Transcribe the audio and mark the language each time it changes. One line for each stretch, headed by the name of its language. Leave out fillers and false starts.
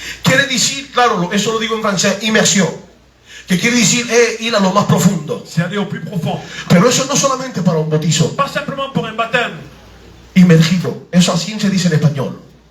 Spanish: quiere decir, claro, eso lo digo en francés, inmersión. que quiere decir ir a lo más profundo.
French: c'est aller au plus profond.
Spanish: Pero eso no solamente para un bautizo
French: Pas simplement pour un baptême.
Spanish: inmergido, eso así se dice en español.